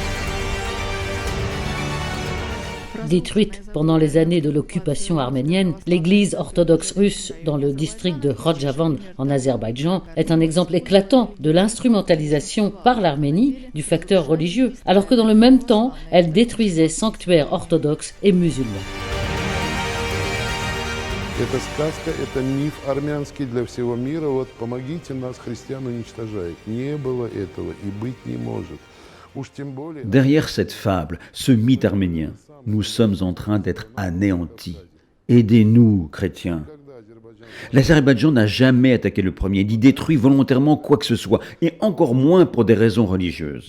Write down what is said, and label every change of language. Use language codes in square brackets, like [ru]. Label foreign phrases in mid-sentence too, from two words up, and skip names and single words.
[fr] Détruite pendant les années de l'occupation arménienne, l'église orthodoxe russe dans le district de Rojavand en Azerbaïdjan est un exemple éclatant de l'instrumentalisation par l'Arménie du facteur religieux, alors que dans le même temps, elle détruisait sanctuaires orthodoxes et musulmans. [ru] Это сказка, это миф армянский для всего мира. Вот помогите нас, христиан уничтожать. Не было этого и быть не может. [fr] Derrière cette fable, ce mythe arménien, nous sommes en train d'être anéantis. Aidez-nous, chrétiens. L'Azerbaïdjan n'a jamais attaqué le premier, ni détruit volontairement quoi que ce soit, et encore moins pour des raisons religieuses.